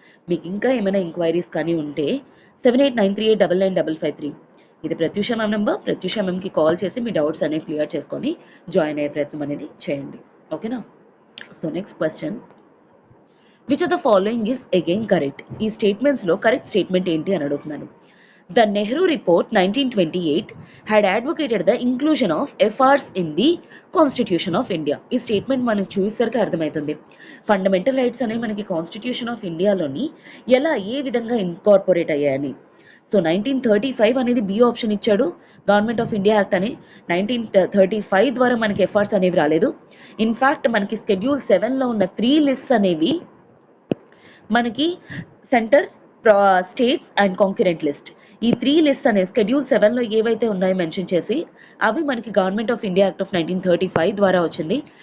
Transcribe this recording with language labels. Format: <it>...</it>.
<te>మీకు ఇంకా ఏమైనా ఎంక్వైరీస్ కానీ ఉంటే 7893899553 ఇది Pratyusha ma'am number. Pratyusha మ్యామ్కి call చేసి మీ డౌట్స్ అనేవి క్లియర్ చేసుకొని జాయిన్ అయ్యే ప్రయత్నం అనేది చేయండి. ఓకేనా.</te> <en>So next question, which of the following is again correct.</en> <te>ఈ స్టేట్మెంట్స్లో కరెక్ట్ స్టేట్మెంట్ ఏంటి అని అడుగుతున్నాను.</te> <en>The Nehru Report 1928 had advocated the inclusion of FRs in the Constitution of India.</en> <te>ఈ స్టేట్మెంట్ మనకు చూసేసరికి అర్థమవుతుంది. ఫండమెంటల్ రైట్స్ అనేవి మనకి కాన్స్టిట్యూషన్ ఆఫ్ ఇండియాలోని ఎలా ఏ విధంగా ఇన్కార్పొరేట్ అయ్యాయని. సో 1935 అనేది బి ఆప్షన్ ఇచ్చాడు, గవర్నమెంట్ ఆఫ్ ఇండియా యాక్ట్ అని. 1935 ద్వారా మనకి ఎఫ్ఆర్స్ అనేవి రాలేదు. ఇన్ఫ్యాక్ట్ మనకి షెడ్యూల్ 7లో ఉన్న 3 లిస్ట్స్ అనేవి మనకి సెంటర్, స్టేట్స్ అండ్ కాంక్యూరెంట్ లిస్ట్, ఈ 3 లిస్ట్ అనేవి షెడ్యూల్ 7లో ఏవైతే ఉన్నాయో మెన్షన్ చేసి అవి మనకి government of India act of 1935 ద్వారా వచ్చింది.</te>